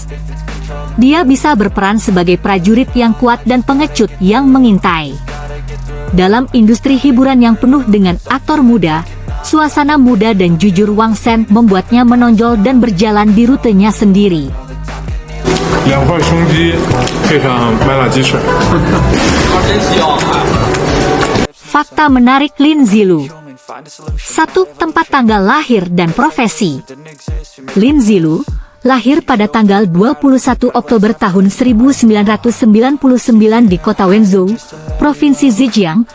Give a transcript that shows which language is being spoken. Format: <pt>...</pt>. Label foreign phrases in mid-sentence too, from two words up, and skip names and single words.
<id>Dia bisa berperan sebagai prajurit yang kuat dan pengecut yang mengintai. Dalam industri hiburan yang penuh dengan aktor muda, suasana muda dan jujur Wang Shen membuatnya menonjol dan berjalan di rutenya sendiri.</id> <zh>2 块胸肌配上麦辣鸡翅。</zh> <id>Fakta menarik Lin Zilu. 1. Tempat tanggal lahir dan profesi. Lin Zilu lahir pada tanggal 21 Oktober tahun 1999 di kota Wenzhou, Provinsi Zhejiang.</id>